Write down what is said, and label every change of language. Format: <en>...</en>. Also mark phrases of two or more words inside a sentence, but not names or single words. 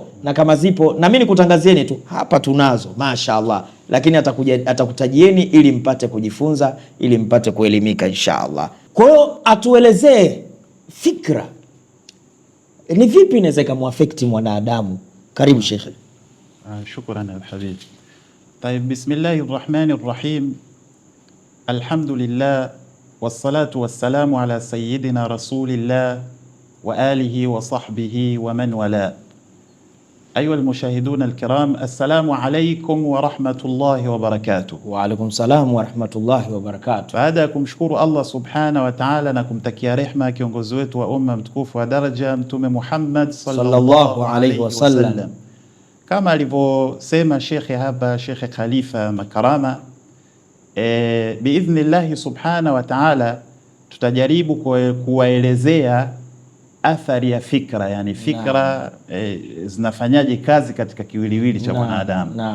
<sw>Na kama zipo, na mimi nikutangazieni tu hapa tunazo</sw> <ar>ما شاء الله,</ar> <sw>lakini atakutajieni ili mpate kujifunza, ili mpate kuelimika</sw> <ar>إن شاء الله.</ar> <sw>Kwa hiyo atuelezee fikra ni vipi inaweza kumuaffect mwanadamu. Karibu Sheikh.</sw> <ar>شكرا الحبيب. طيب, بسم الله الرحمن الرحيم. الحمد لله والصلاة والسلام على سيدنا رسول الله وعلى آله وصحبه ومن والاه. أيها المشاهدون الكرام, السلام عليكم ورحمة الله وبركاته. وعليكم السلام ورحمة الله وبركاته.</ar> <sw>Baada ya kumshukuru Allah</sw> <ar>سبحانه وتعالى</ar> <sw>na kumtakia rehma kiongozi wetu wa umma mtukufu wa daraja Mtume Muhammad</sw> <ar>صلى الله عليه وسلم,</ar> <sw>kama alivyosema shekhe hapa, Shekhe Khalifa Makarama,</sw> <ar>بإذن الله سبحانه وتعالى</ar> <sw>tutajaribu kuwaelezea athari ya fikra, yani fikra zinafanyaje kazi katika kiwiliwili cha mwanadamu.</sw>